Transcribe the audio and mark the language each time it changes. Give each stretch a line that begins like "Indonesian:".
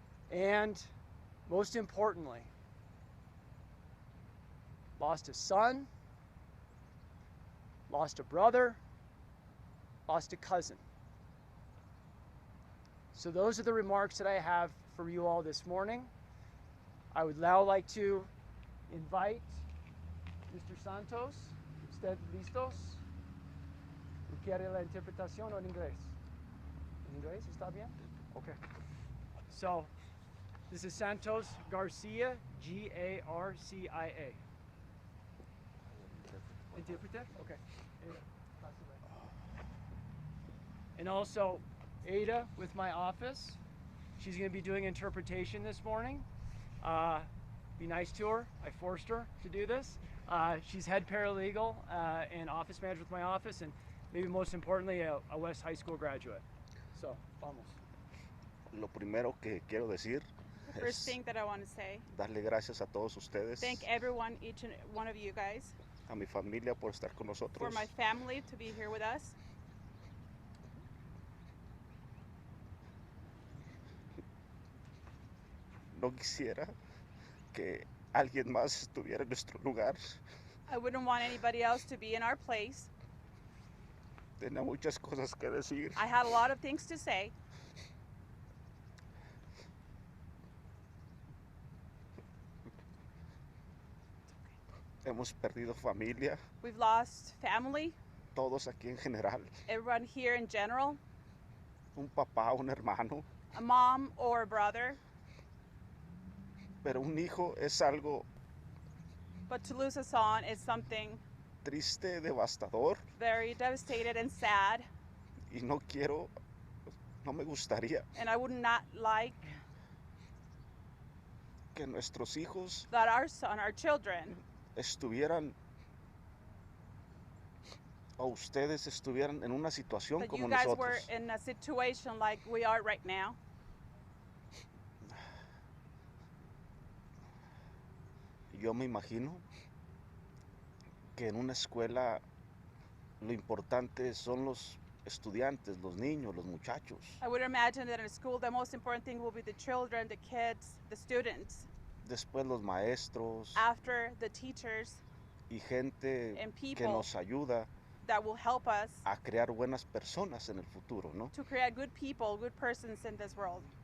English: And most importantly, lost a son, lost a brother, lost a cousin. So those are the remarks that I have for you all this morning. I would now like to invite Mr.
Spanish: Santos. ¿Usted listos? ¿Quiere la interpretación o en inglés? ¿En inglés está bien?
English: Okay. So, this is Santos Garcia, Garcia. Interpreter? Okay. And also, Ada with my office. She's going to be doing interpretation this morning. Be nice to her. I forced her to do this. She's head paralegal and office manager with my office, and maybe most importantly, a West High School graduate.
Spanish: So, vamos. Lo primero que quiero decir
English: The first thing that I want to say,
Spanish: darle gracias a todos ustedes,
English: thank everyone, each and one of you guys,
Spanish: a mi familia por estar con nosotros,
English: my family to be here with us.
Spanish: No quisiera que alguien más estuviera en nuestro lugar.
English: I wouldn't want anybody else to be in our place.
Spanish: Tenía muchas cosas que decir.
English: I had a lot of things to say.
Spanish: Hemos perdido familia,
English: We've lost family,
Spanish: todos aquí en general.
English: everyone here in general,
Spanish: Un papá, un hermano.
English: a mom or a brother.
Spanish: Pero un hijo es algo
English: But to lose a son is something
Spanish: triste, devastador.
English: very devastated and sad.
Spanish: Y no me gustaría
English: And I would not like
Spanish: que nuestros hijos
English: that our son, our children,
Spanish: estuvieran o ustedes estuvieran en una situación
English: that
Spanish: como
English: you guys were
Spanish: nosotros.
English: in a situation like we are right now.
Spanish: Yo me imagino que en una escuela lo importante son los estudiantes, los niños, los muchachos.
English: I would imagine that in a school, the most important thing will be the children, the kids, the students.
Spanish: Después los maestros
English: After the teachers
Spanish: y gente
English: and
Spanish: que
English: people
Spanish: nos ayuda
English: that will help us
Spanish: a crear buenas personas en el futuro, ¿no?
English: to create good people, good persons in this world.